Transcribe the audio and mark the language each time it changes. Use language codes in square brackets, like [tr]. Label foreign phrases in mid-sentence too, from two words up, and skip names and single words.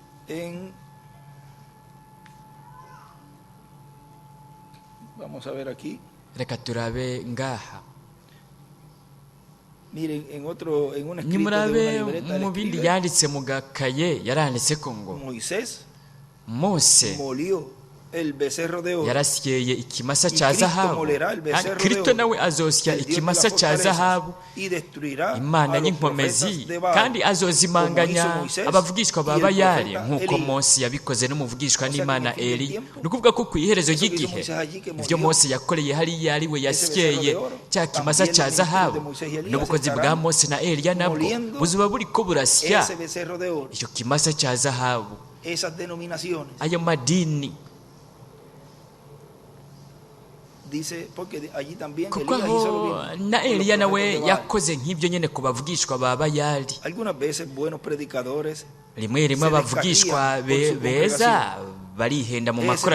[es] Vamos a ver aquí. [rw] reka turabe ngaha [es] Miren, en una escrito de una [rw] nimurabe [es] libreta [rw] mu [es] él [rw] bindi [es] escribe, [rw] yanditse mu gakaye yaranditse ko ngo Moisés mose [es] molió el becerro de oro [rw] yarasyeye ikimasa [es] y [rw] cya Cristo zahabu [es] molerá el [rw] kandi [es] becerro de [rw] kristo [es] oro, [rw] nawe azosya [es] el Dios de [rw] ikimasa [es] las [rw] cya [es] fortalezas, [rw] zahabu [es] y destruirá [rw] imana [es] a los [rw] y'inkomezi [es] profetas de Baal, [rw] kandi azozimanganya [es] como hizo Moisés [rw] abavugishwa ba [es] y el [rw] bayali [es] profeta [rw] nk'uko Elías. mose yabikoze n'umuvugishwa [es] O sea, [rw] n'imana [es] que en el fin del [rw] eli [es] tiempo, [rw] ni ukuvuga ko ku iherezo [es] eso que hizo [rw] ry'igihe [es] Moisés allí, que [rw] ibyo [es] murió, [rw] mose yakoreye hariya ari we [es] ese [rw] yasyeye [es] becerro de oro, [rw] cya kimasa [es] también [rw] cya [es] el ministerio [rw] zahabu [es] de Moisés y Elías [rw] n'ubukozi bwa [es] estarán [rw] mose na eliya nabwo [es] moliendo [rw] buzuba buri ko burasya [es] ese becerro de oro, [rw] icyo kimasa cya zahabu. [es] esas denominaciones. [rw] Ayo madini [es] Dice, porque allí también [rw] kuko [es] Elías hizo lo [rw] aho [es] mismo [rw] na [es] con los [rw] eliya nawe [es] profetas de Baal. [rw] yakoze nk'ibyo nyine ku bavugishwa ba bayali. [es] Algunas veces buenos predicadores [rw] rimwe rimwe [es] se [rw] abavugishwa [es] descarrían por su [rw] beza barihenda mu [es] esa es la